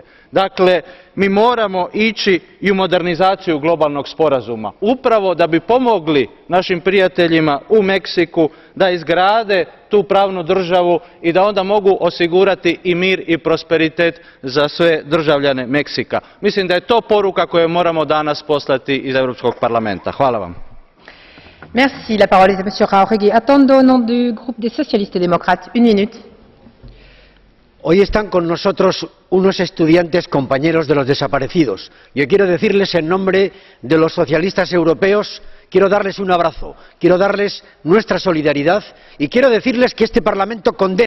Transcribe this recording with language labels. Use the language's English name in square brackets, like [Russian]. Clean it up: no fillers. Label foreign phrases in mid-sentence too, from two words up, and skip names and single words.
[Croatian] Dakle, mi moramo ići i u modernizaciju globalnog sporazuma, upravo da bi pomogli našim prijateljima u Meksiku da izgrade tu pravnu državu i da onda mogu osigurati i mir i prosperitet za sve državljane Meksika. Mislim da je to poruka koju moramo danas poslati iz Europskog parlamenta. Hvala vam. [French] Merci. La parole est à Monsieur Jauregui Atondo au nom du groupe des socialistes et démocrates. Une minute. [Spanish] Hoy están con nosotros unos estudiantes compañeros de los desaparecidos. Yo quiero decirles en nombre de los socialistas europeos, quiero darles un abrazo, quiero darles nuestra solidaridad y quiero decirles que este Parlamento condena